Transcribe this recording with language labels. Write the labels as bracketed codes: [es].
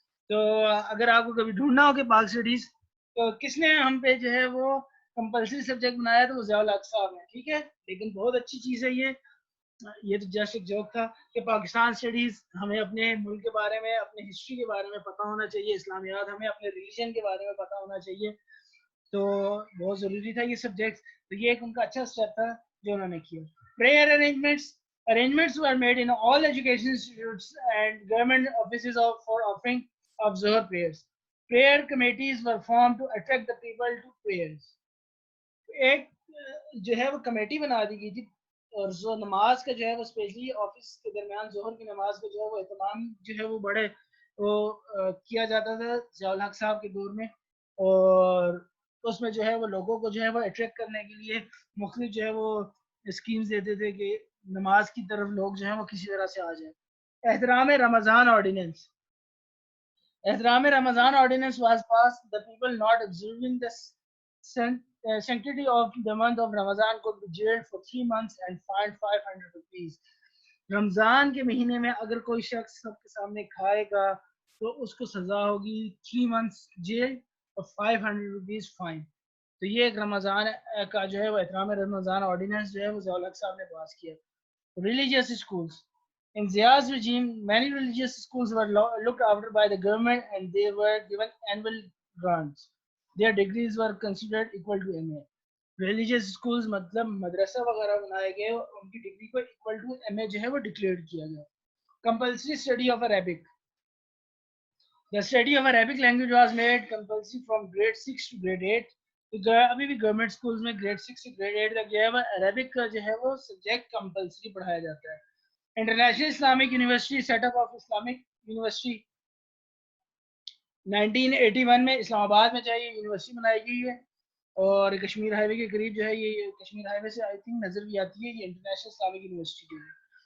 [ur] تو اگر آپ کو کبھی ڈھونڈنا ہو کہ پاک اسٹڈیز تو کس نے ہم پہ جو ہے وہ کمپلسری سبجیکٹ بنایا تو وہ ضیاء الحق صاحب ہیں, ٹھیک ہے, لیکن بہت اچھی چیز ہے یہ تو جسٹ ایک جوک تھا کہ پاکستان اسٹڈیز ہمیں اپنے ملک کے بارے میں, اپنے ہسٹری کے بارے میں پتہ ہونا چاہیے, اسلامیات ہمیں اپنے ریلیجن کے بارے میں پتہ ہونا چاہیے, تو بہت ضروری تھا یہ سبجیکٹ. تو یہ ایک ان کا اچھا اسٹیپ تھا جو انہوں نے کیا. [en] Prayer arrangements were made in all education institutes and government offices for offering of Zuhr prayers. Prayer committees were formed to attract the people to prayers. [ur] ایک جو ہے وہ کمیٹی بنا دی گئی تھی, اور جو نماز کا جو ہے وہ اسپیشلی آفس کے درمیان ظہر کی نماز کا جو ہے وہ اہتمام جو ہے وہ بڑے وہ کیا جاتا تھا ضیاء الحق صاحب کے دور میں, اور اس میں جو ہے وہ لوگوں کو جو ہے وہ اٹریکٹ کرنے کے لیے مختلف جو ہے وہ اسکیمز دیتے تھے کہ نماز کی طرف لوگ جو ہیں وہ کسی طرح سے آ جائیں. [en] احترام رمضان آرڈیننس. احترام Ramzan ordinance was passed. The people not observing the sanctity of the month of Ramadan could be jailed for 3 months and fined 500 rupees. [ur] رمضان کے مہینے میں اگر کوئی شخص سب کے سامنے کھائے گا تو اس کو سزا ہوگی 3 months جیل اور 500 روپیز فائن. تو یہ ایک رمضان کا جو ہے وہ احترام رمضان آرڈیننس جو ہے وہ ضیاء الحق صاحب نے پاس کیا. [en] Religious schools In Zia's regime, many religious schools were looked after by the government and they were given annual grants. Their degrees were considered equal to MA. [ur] Religious schools مطلب مدرسہ وغیرہ بنائے گئے اور ان کی ڈگری کو اکول ٹو ایم اے جو ہے وہ ڈکلیئر کیا گیا. [en] Compulsory study of Arabic. The study of Arabic language was made compulsory from grade 6 to grade 8. [ur] ابھی بھی گورنمنٹ اسکولز میں گریڈ 6 سے گریڈ 8 تک جو ہے وہ عربک کا جو ہے وہ سبجیکٹ کمپلسری پڑھایا جاتا ہے. International Islamic university set up of Islamic university 1981 میں اسلام آباد میں چاہیے یونیورسٹی بنائی گئی ہے اور کشمیر ہائی وے کے قریب جو ہے یہ کشمیر ہائی وے سے آئی تھنک نظر بھی آتی ہے. یہ انٹرنیشنل اسلامک یونیورسٹی جو ہے.